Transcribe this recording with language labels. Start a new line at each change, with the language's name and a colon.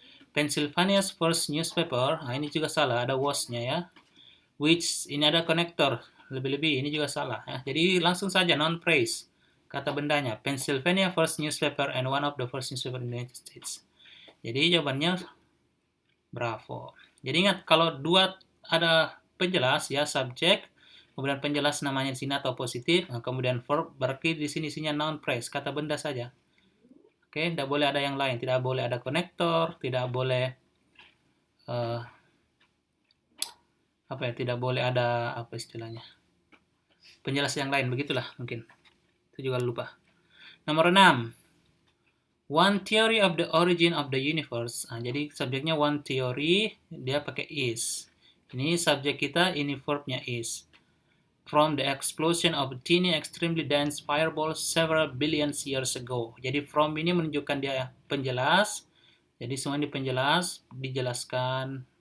English: Pennsylvania's first newspaper.
Indonesian: Nah, ini juga salah, ada was-nya ya. Which ini ada konektor, lebih-lebih ini juga salah ya. Jadi langsung saja noun phrase, kata bendanya.
English: Pennsylvania first newspaper and one of the first newspaper in the United States.
Indonesian: Jadi jawabannya bravo. Jadi ingat kalau dua ada penjelas ya, subjek, kemudian penjelas namanya di sini atau positif, nah, kemudian verb berarti di sini isinya noun phrase, kata benda saja. Oke, tidak boleh ada yang lain, tidak boleh ada konektor, tidak boleh tidak boleh ada apa istilahnya, penjelas yang lain, begitulah mungkin. Itu juga lupa. Nomor 6.
English: One theory of the origin of the universe.
Indonesian: Nah, jadi subjeknya one theory, dia pakai is. Ini subjek kita, ini verbnya is.
English: From the explosion of a tiny extremely dense fireball several billions years ago.
Indonesian: Jadi from ini menunjukkan dia penjelas. Jadi semua ini penjelas, dijelaskan.